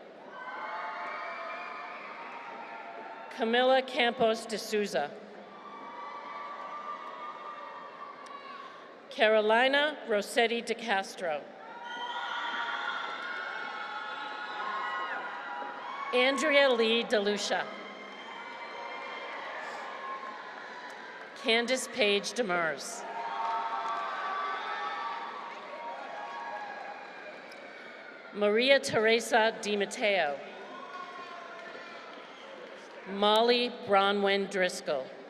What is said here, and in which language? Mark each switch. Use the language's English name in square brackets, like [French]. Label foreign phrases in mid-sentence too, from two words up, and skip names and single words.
[English] Camila Campos de Souza. Carolina Rossetti de Castro. Andrea Lee DeLucia. Candace Page Demers. Maria Teresa Di Matteo. Molly Bronwyn Driscoll.